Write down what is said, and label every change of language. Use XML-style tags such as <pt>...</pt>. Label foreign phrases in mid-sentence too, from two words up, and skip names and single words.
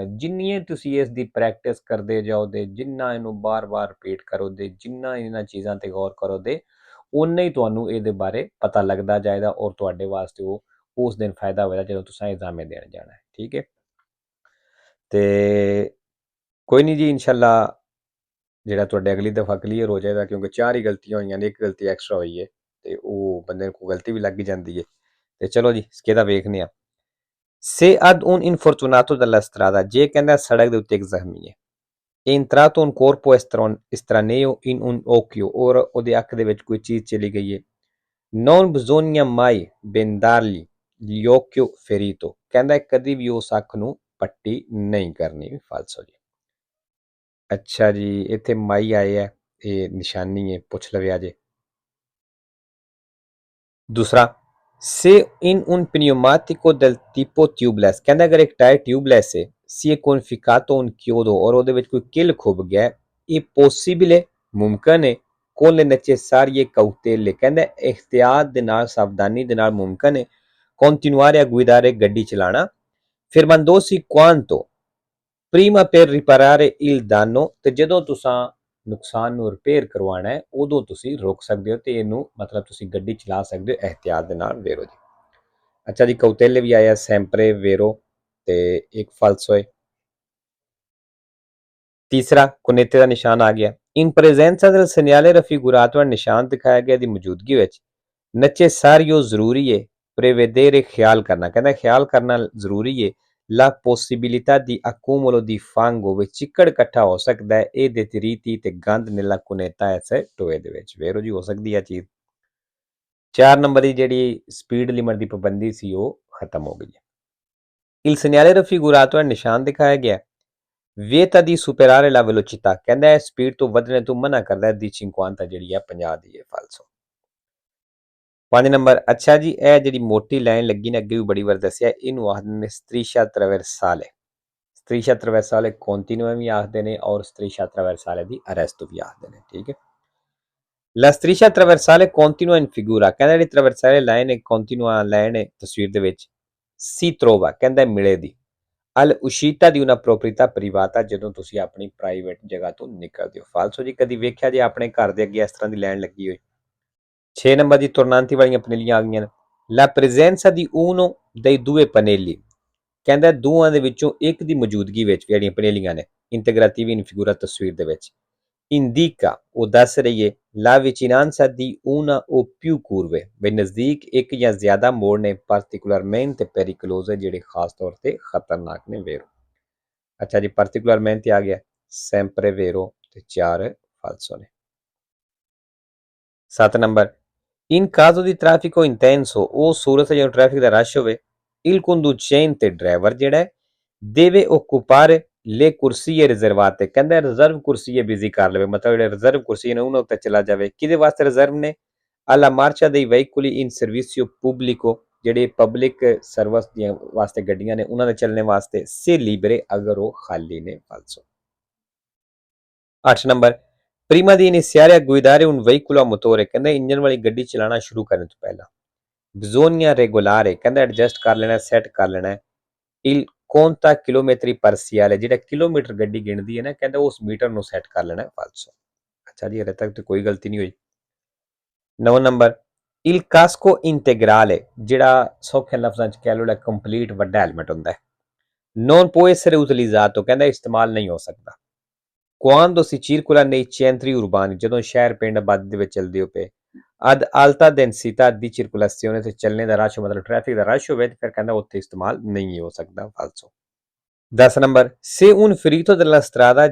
<pa>ਜਿੰਨੀ ਤੁਸੀਂ ਇਸ ਦੀ ਪ੍ਰੈਕਟਿਸ ਕਰਦੇ ਜਾਓਗੇ, ਜਿੰਨਾ ਇਹਨੂੰ ਬਾਰ-ਬਾਰ ਰਿਪੀਟ ਕਰੋਗੇ, ਜਿੰਨਾ ਇਹਨਾਂ ਚੀਜ਼ਾਂ ਤੇ ਗੌਰ ਕਰੋਗੇ, ਉਨਾ ਹੀ ਤੁਹਾਨੂੰ ਇਹਦੇ ਬਾਰੇ ਪਤਾ ਲੱਗਦਾ ਜਾਏਗਾ ਔਰ ਤੁਹਾਡੇ ਵਾਸਤੇ ਉਹ ਉਸ ਦਿਨ ਫਾਇਦਾ ਹੋਵੇਗਾ ਜਦੋਂ ਤੁਸੀਂ ਐਗਜ਼ਾਮ ਦੇਣ ਜਾਣਾ ਹੈ, ਠੀਕ ਹੈ। ਤੇ ਕੋਈ ਨਹੀਂ ਜੀ, ਇਨਸ਼ਾਅੱਲਾ ਜਿਹੜਾ ਤੁਹਾਡੇ ਅਗਲੀ ਦਫਾ ਕਲੀਅਰ ਹੋ ਜਾਏਗਾ, ਕਿਉਂਕਿ 4 ਹੀ ਗਲਤੀਆਂ ਹੋਈਆਂ ਨੇ, ਇੱਕ ਗਲਤੀ ਐਕਸਟਰਾ ਹੋਈ ਹੈ ਤੇ ਉਹ ਬੰਦੇ ਨੂੰ ਗਲਤੀ ਵੀ ਲੱਗ ਜਾਂਦੀ ਹੈ। ਤੇ ਚਲੋ ਜੀ ਸਕੇਦਾ ਵੇਖਨੇ ਆ।</pa> <it>Se ad un infortunato dalla strada,</it> <pa>ਜੇ ਕਹਿੰਦਾ ਸੜਕ ਦੇ ਉੱਤੇ ਇੱਕ ਜ਼ਖਮੀ ਹੈ।</pa> <it>È entrato un corpo estraneo in un occhio,</it> <pa>ਔਰ ਉਹਦੇ ਅੱਖ ਦੇ ਵਿੱਚ ਕੋਈ ਚੀਜ਼ ਚਲੀ ਗਈ ਹੈ।</pa> <it>Non bisogna mai bendargli l'occhio ferito,</it> <pa>ਕਹਿੰਦਾ ਕਦੀ ਵੀ ਉਸ ਅੱਖ ਨੂੰ ਪੱਟੀ ਨਹੀਂ ਕਰਨੀ। ਫਾਲਸੋ ਜੀ। ਅੱਛਾ ਜੀ, ਇੱਥੇ ਮਾਈ ਆਏ ਹੈ, ਇਹ ਨਿਸ਼ਾਨੀ ਹੈ, ਪੁੱਛ ਲਵਿਆ ਜੇ। दूसरा,</pa> <it>se in un pneumatico del tipo tubeless,</it> <pa>ਕਹਿੰਦਾ ਅਗਰ ਇੱਕ ਟਾਇਰ ਟਿਊਬਲੈਸ ਹੈ,</pa> <it>si è conficcato un chiodo,</it> <pa>ਔਰ ਉਹਦੇ ਵਿੱਚ ਕੋਈ ਕਿੱਲ ਖੁੱਭ ਗਿਆ, ਇਹ possibile, ਮੁਮਕਨ ਹੈ,</pa> <it>con le necessarie cautele,</it> <pa>ਕਹਿੰਦਾ ਇhtiyat ਦੇ ਨਾਲ, ਸਾਵਧਾਨੀ ਦੇ ਨਾਲ ਮੁਮਕਨ ਹੈ</pa> <it>continuare a guidare,</it> <pa>ਗੱਡੀ ਚਲਾਣਾ।</pa> <it>Fermandosi quanto prima per riparare il danno,</it> <pa>ਤੇ ਜਦੋਂ ਤੁਸੀਂ ਨੁਕਸਾਨ ਨੂੰ ਰਿਪੇਅਰ ਕਰਵਾਉਣਾ ਹੈ ਉਦੋਂ ਤੁਸੀਂ ਰੁਕ ਸਕਦੇ ਹੋ ਤੇ ਇਹਨੂੰ ਮਤਲਬ ਤੁਸੀਂ ਗੱਡੀ ਚਲਾ ਸਕਦੇ ਹੋ ਇਹਤਿਆਤ ਦੇ ਨਾਲ। ਵੇਰੋ ਜੀ। ਅੱਛਾ ਜੀ, ਕੌਤੇਲੇ ਵੀ ਆਇਆ, ਸੈਂਪਰੇ, ਵੇਰੋ ਤੇ ਇੱਕ ਫਾਲਸੋ ਹੈ। ਤੀਸਰਾ, ਕੁਨੇਤੇ ਦਾ ਨਿਸ਼ਾਨ ਆ ਗਿਆ।</pa> <it>in presenza del segnale raffigurato,</it> <pa>ਨਿਸ਼ਾਨ ਦਿਖਾਇਆ ਗਿਆ ਦੀ ਮੌਜੂਦਗੀ ਵਿੱਚ। necessario, ਜ਼ਰੂਰੀ ਹੈ। prevedere, ਖਿਆਲ ਕਰਨਾ, ਕਹਿੰਦਾ ਖਿਆਲ ਕਰਨਾ ਜ਼ਰੂਰੀ ਹੈ।</pa> <it>la possibilità di accumulo di fango,</it> <pa>ਵਿੱਚ ਚਿੱਕੜ ਇਕੱਠਾ ਹੋ ਸਕਦਾ ਹੈ ਇਹ detriti ਤੇ ਗੰਦ</pa> <it>nella cuneta,</it> <pa>ਐਸੇ ਟੋਏ ਦੇ ਵਿੱਚ। ਵੇਰੋ ਜੀ, ਹੋ ਸਕਦੀ ਹੈ ਚੀਜ਼। 4 ਨੰਬਰ ਦੀ ਜਿਹੜੀ ਸਪੀਡ ਲਿਮਟ ਦੀ ਪਾਬੰਦੀ ਸੀ ਉਹ ਖਤਮ ਹੋ ਗਈ ਹੈ।</pa> <it>il segnale raffigurato,</it> <pa>ਨਿਸ਼ਾਨ ਦਿਖਾਇਆ ਗਿਆ।</pa> <it>vieta di superare la velocità,</it> <pa>ਕਹਿੰਦਾ ਹੈ ਸਪੀਡ ਤੋਂ ਵਧਣੇ ਤੋਂ ਮਨਾ ਕਰਦਾ ਹੈ ਦੀ 50 ਜਿਹੜੀ ਹੈ 50 ਦੀ ਹੈ। ਫਾਲਸੋ। 5 ਨੰਬਰ, ਅੱਛਾ ਜੀ, ਇਹ ਜਿਹੜੀ ਮੋਟੀ ਲਾਈਨ ਲੱਗੀ ਨੇ ਅੱਗੇ ਵੀ ਬੜੀ ਵਾਰ ਦੱਸਿਆ, ਇਹਨੂੰ ਆਖਦੇ ਨੇ</pa> <it>striscia trasversale। striscia trasversale continua</it> <pa>ਵੀ ਆਖਦੇ ਨੇ ਔਰ</pa> <it>striscia trasversale</it> <pa>ਦੀ arresto ਵੀ ਆਖਦੇ ਨੇ, ਠੀਕ ਹੈ।</pa> <it>La striscia trasversale continua in figura,</it> <pa>ਕਹਿੰਦਾ ਜਿਹੜੀ trasversale ਲਾਈਨ ਹੈ, continua ਲਾਈਨ ਹੈ ਤਸਵੀਰ ਦੇ ਵਿੱਚ।</pa> <it>si trova,</it> <pa>ਕਹਿੰਦਾ ਮਿਲੇ ਦੀ।</pa> <it>al uscita di una proprietà privata,</it> <pa>ਜਦੋਂ ਤੁਸੀਂ ਆਪਣੀ ਪ੍ਰਾਈਵੇਟ ਜਗ੍ਹਾ ਤੋਂ ਨਿਕਲਦੇ ਹੋ। ਫਾਲਸੋ ਜੀ, ਕਦੀ ਵੇਖਿਆ ਜੇ ਆਪਣੇ ਘਰ ਦੇ ਅੱਗੇ ਇਸ ਤਰ੍ਹਾਂ ਦੀ ਲਾਈਨ ਲੱਗੀ ਹੋਈ। 6 ਨੰਬਰ ਦੀ ਤੁਰਨਾਂਤੀ ਵਾਲੀਆਂ ਪਨੇਲੀਆਂ ਆ ਗਈਆਂ ਨੇ।</pa> <it>La presenza di uno dei due pannelli,</it> <pa>ਕਹਿੰਦਾ ਦੋਵਾਂ ਦੇ ਵਿੱਚੋਂ ਇੱਕ ਦੀ ਮੌਜੂਦਗੀ ਵਿੱਚ ਜਿਹੜੀਆਂ ਪਨੇਲੀਆਂ ਨੇ</pa> <it>integrativi in figura</it> <pa>ਤਸਵੀਰ ਦੇ ਵਿੱਚ।</pa> <it>indica,</it> <pa>ਉਹ ਦੱਸ ਰਹੀ ਹੈ</pa> <it>la vicinanza di una o più curve,</it> <pa>ਵੀ ਨਜ਼ਦੀਕ ਇੱਕ ਜਾਂ ਜ਼ਿਆਦਾ ਮੋੜ ਨੇ</pa> <it>particolarmente pericolose,</it> <pa>ਜਿਹੜੇ ਖਾਸ ਤੌਰ ਤੇ ਖਤਰਨਾਕ ਨੇ। ਵੇਰੋ। ਅੱਛਾ ਜੀ, particolarmente ਆ ਗਿਆ,</pa> <it>sempre vero</it> <pa>ਤੇ 4 ਫਾਲਸੋ ਨੇ। 7 ਨੰਬਰ,</pa> <it>in caso di traffico intenso,</it> <pa>ਉਹ ਸੂਰਤ ਜਦੋਂ ਟ੍ਰੈਫਿਕ ਦਾ ਰਸ਼ ਹੋਵੇ,</pa> <it>il conducente,</it> <pa>ਡਰਾਈਵਰ ਜਿਹੜਾ ਹੈ,</pa> <it>deve occupare le corsie riservate,</it> <pa>ਕਹਿੰਦਾ ਰਿਜ਼ਰਵ ਕੁਰਸੀਏ ਬਿਜ਼ੀ ਕਰ ਲਵੇ, ਮਤਲਬ ਜਿਹੜੇ ਰਿਜ਼ਰਵ ਕੁਰਸੀਏ ਨੇ ਉਹਨਾਂ ਉੱਤੇ ਚਲਾ ਜਾਵੇ। ਕਿਹਦੇ ਵਾਸਤੇ ਰਿਜ਼ਰਵ ਨੇ?</pa> <it>alla marcia dei veicoli in servizio pubblico,</it> <pa>ਜਿਹੜੇ ਪਬਲਿਕ ਸਰਵਿਸ ਦੀਆਂ ਵਾਸਤੇ ਗੱਡੀਆਂ ਨੇ ਉਹਨਾਂ ਦੇ ਚੱਲਣੇ ਵਾਸਤੇ।</pa> <it>se libere,</it> <pa>ਅਗਰ ਉਹ ਖਾਲੀ ਨੇ। ਫਾਲਸੋ। 8 ਨੰਬਰ,</pa> <it>prima di iniziare a guidare un veicolo a motore,</it> <pa>ਕਹਿੰਦਾ ਇੰਜਨ ਵਾਲੀ ਗੱਡੀ ਚਲਾਉਣਾ ਸ਼ੁਰੂ ਕਰਨ ਤੋਂ ਪਹਿਲਾਂ।</pa> <it>bisogna regolare,</it> <pa>ਕਹਿੰਦਾ ਐਡਜਸਟ ਕਰ ਲੈਣਾ, ਸੈੱਟ ਕਰ ਲੈਣਾ।</pa> <it>il conta chilometri parziale,</it> <pa>ਜਿਹੜਾ ਕਿਲੋਮੀਟਰ ਗੱਡੀ ਗਿਣਦੀ ਹੈ ਨਾ, ਕਹਿੰਦਾ ਉਸ ਮੀਟਰ ਨੂੰ ਸੈੱਟ ਕਰ ਲੈਣਾ। ਫਾਲਸੋ। ਅੱਛਾ ਜੀ, ਹਲੇ ਤੱਕ ਤੇ ਕੋਈ ਗਲਤੀ ਨਹੀਂ ਹੋਈ। 9 ਨੰਬਰ,</pa> <it>il casco integrale,</it> <pa>ਜਿਹੜਾ ਸੌਖੇ ਲਫ਼ਜ਼ਾਂ 'ਚ ਕਹਿ ਲਓ ਕੰਪਲੀਟ ਵੱਡਾ ਹੈਲਮਟ ਹੁੰਦਾ ਹੈ।</pa> <it>non può essere utilizzato,</it> <pa>ਕਹਿੰਦਾ ਇਸਤੇਮਾਲ ਨਹੀਂ ਹੋ ਸਕਦਾ।</pa> <it>quando si circola nei centri urbani,</it> <pa>ਜਦੋਂ ਸ਼ਹਿਰ ਪਿੰਡ ਆਬਾਦੀ ਦੇ ਵਿੱਚ ਚੱਲਦੇ ਹੋ ਪਏ।</pa> <it>ad alta densità di circolazione</it> <pa>ਤੇ ਚੱਲਣੇ ਦਾ ਰਸ਼ ਮਤਲਬ ਟ੍ਰੈਫਿਕ ਦਾ ਰਸ਼ ਹੋਵੇ ਤੇ ਫਿਰ ਕਹਿੰਦਾ ਉੱਥੇ ਇਸਤੇਮਾਲ ਨਹੀਂ ਹੋ ਸਕਦਾ ਫਾਲਸੋ 10 ਨੰਬਰ</pa> <it>se un ferito della strada</it>